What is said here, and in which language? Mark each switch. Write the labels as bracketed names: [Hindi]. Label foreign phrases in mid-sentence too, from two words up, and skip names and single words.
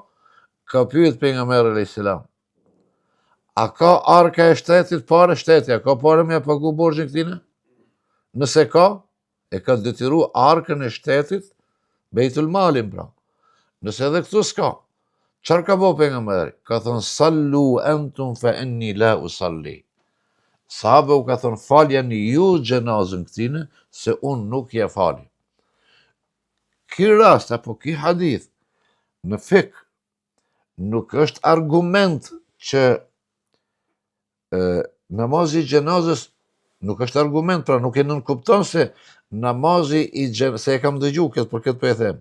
[Albanian] Ka pyet pejgamberi [Arabic] عليه السلام. [Albanian] A ka arka e shtetit pare shteti? A ka pare me ja pagu borxhin këtine? Nëse ka, e ka detyru arkën e shtetit Bejtul Malin pra. Nëse edhe këtu s'ka, çfarë ka bëu pejgamberi? Ka thonë [Arabic] صلوا أنتم فإني لا أصلي. [Albanian] Sahabë u ka thonë faljani ju xhenazën këtine, se unë nuk ja fali. Ky rast apo ky hadith në fik nuk është argument që namazi I xhenazës nuk është argument, pra nuk e nënkupton se namazi I xhenazës, se e kam dëgjuar këtë, për këtë po e them.